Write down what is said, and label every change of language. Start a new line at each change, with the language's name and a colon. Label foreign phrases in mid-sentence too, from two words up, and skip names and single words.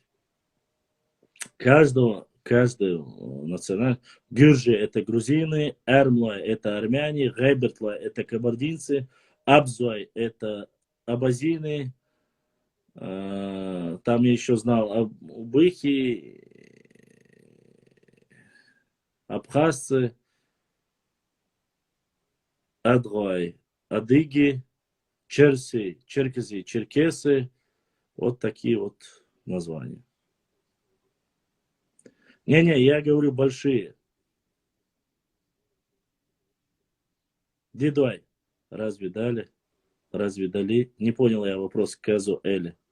Russian: Каждую национальность. Гюржи это грузины, Эрмлой это армяне, Гайбертлой это кабардинцы, Абзой это абазины, там я еще знал убыхи, абхазцы, Адгой, адыги, черси, черкези, черкесы. Вот такие вот названия. Не-не, я говорю большие. Дидой. Разве дали? Разве дали? Не понял я вопрос к Казу Эли.